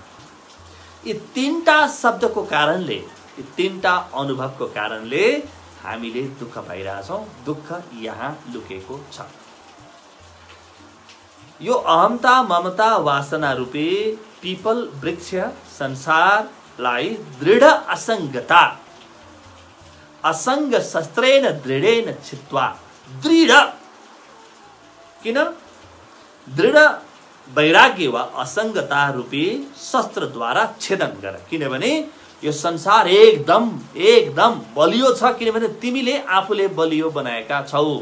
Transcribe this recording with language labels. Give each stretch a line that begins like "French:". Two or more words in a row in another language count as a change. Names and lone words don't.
Nepali: यी तीनटा शब्दको कारणले, यी तीनटा अनुभवको कारणले हामीले दुःख पाइरहेछौँ। दुःख यहाँ लुकेको छ। यो अहमता, ममता, वासना रूपी पीपल वृक्ष संसारलाई दृढ असंगता,
Sanskrit: असंग शस्त्रेण दृढेन छित्वा,
Nepali: दृढ किन? दृढ वैराग्य वा असंगता रूपी शस्त्रद्वारा छेदन गर। किनभने यो संसार एकदम बलियो छ, किनभने तिमीले आफूले बलियो बनाएका छौ।